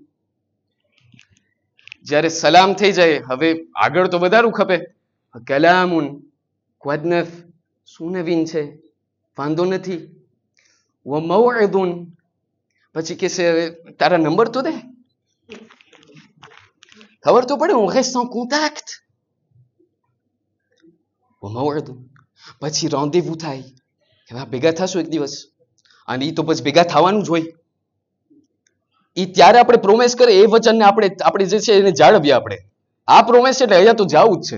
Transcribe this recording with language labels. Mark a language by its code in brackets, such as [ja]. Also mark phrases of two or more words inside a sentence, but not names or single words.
[gu] જ્યારે સલામ થઈ જાય હવે આગળ તો વધારું ખપે. કલામુન, [fr] quoi de neuf, [gu] શું નવીન છે, વાંધો નથી. વમવઅદુન, પછી કે છે તારા નંબર તો દે, ખબર તો પડે, [fr] on reste en contact. [gu] વમવઅદુન, પછી રોન્દેવુ થાય કે ભેગા થશું એક દિવસ, અને એ તો પછી ભેગા થવાનું જ હોય. એ ત્યારે આપણે પ્રોમિસ કરે એ વચનને આપણે જે છે એને જાળવીએ. આપણે આ પ્રોમિસ એટલે અહીંયા તો જવું જ છે.